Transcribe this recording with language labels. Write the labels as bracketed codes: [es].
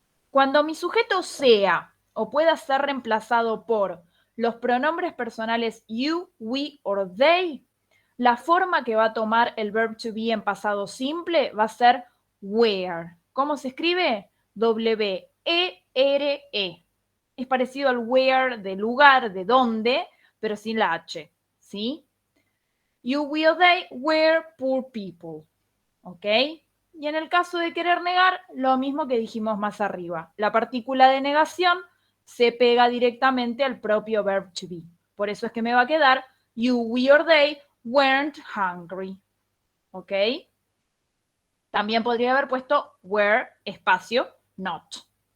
[es] Cuando mi sujeto sea o pueda ser reemplazado por los pronombres personales [en] you, we or they, [es] la forma que va a tomar el verb to be en pasado simple va a ser where. ¿Cómo se escribe? W-E-R-E. Es parecido al where de lugar, de dónde, pero sin la H, ¿sí? [en] You, we or they were poor people, ¿ok? [es] Y en el caso de querer negar, lo mismo que dijimos más arriba. La partícula de negación se pega directamente al propio verb to be. Por eso es que me va a quedar [en] you, we or they weren't hungry. [es] ¿Ok? También podría haber puesto were, espacio, not.